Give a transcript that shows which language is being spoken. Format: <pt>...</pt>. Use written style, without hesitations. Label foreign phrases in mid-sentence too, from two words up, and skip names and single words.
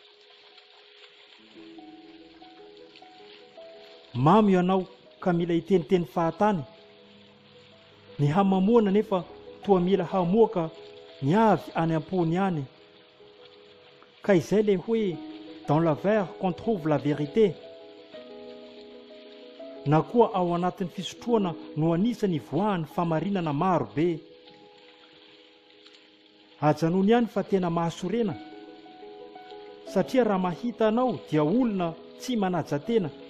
<mg>Mamy ianao ka mila hiteniteny fahatany. Ny hamamoana nefa toa mila hamoaka ny avy any am-pony any. Ka izay le hoe</mg> <fr>dans la verre qu'on trouve la vérité.</fr> <mg>Na koa ao anatin'ny fisotroana no anisany voahan'ny famarinana maro be. Ajanony ihany fa tena mahasorena. Satria raha mahita anao dia olona tsy manaja-tena.</mg>